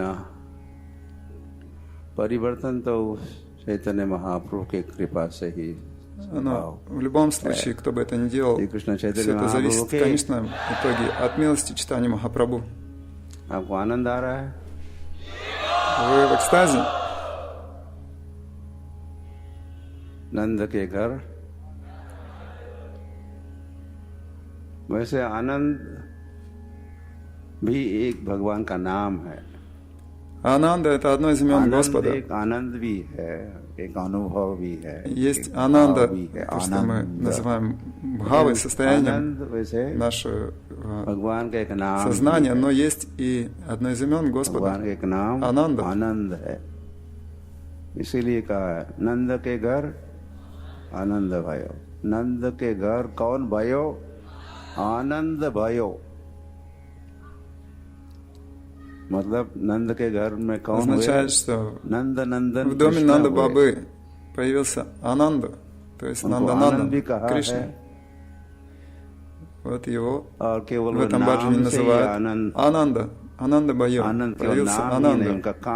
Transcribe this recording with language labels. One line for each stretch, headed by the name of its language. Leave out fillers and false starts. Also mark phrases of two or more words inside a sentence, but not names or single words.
Russian: Но в любом случае, кто бы это ни делал, все это зависит в конечном итоге от милости Чайтаньи Махапрабху. Вы в экстазе?
Hindi: नंद के घर वैसे आनंद भी एक भगवान का नाम है.
Russian: Ананда — это одно из имен Господа.
Hindi: एक आनंद भी है, एक अनुभव भी है.
Russian: Есть Ананда, то, что мы называем бхавой, состоянием нашего сознания, но есть и одно из имен Господа — Ананда.
Hindi: आनंद है, इसीलिए कहा है नंद के घर आनंद भयो. नंद के घर कौन भयो? आनंद भयो. मतलब नंद के घर में कौन
Russian: означает, что
Hindi: नंद नंदन
Russian: в доме Нанда Бабы появился Ананда, то есть Нандананда, Кришна. Вот его в этом баджане называют Ананда,
Hindi: आनंद भयो.
Russian: Появился Ананда.